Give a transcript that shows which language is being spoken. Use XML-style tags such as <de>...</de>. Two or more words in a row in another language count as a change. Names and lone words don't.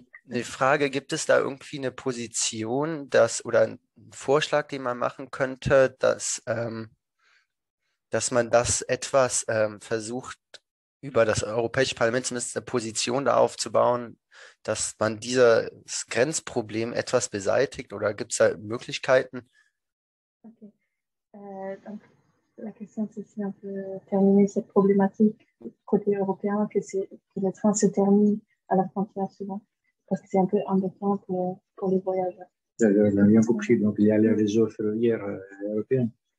<de>Die Frage, gibt es da irgendwie eine Position, oder einen Vorschlag, den man machen könnte, dass man das etwas versucht über das Europäische Parlament zumindest eine Position da aufzubauen, dass man dieses Grenzproblem etwas beseitigt, oder gibt es da Möglichkeiten? Okay.</de> <fr>Donc, la question, c'est si on peut terminer cette problématique côté européen, que les trains se terminent à la frontière souvent, parce que c'est un peu embêtant pour les voyageurs. On a bien compris, donc il y a les réseaux ferroviaires européens.</fr>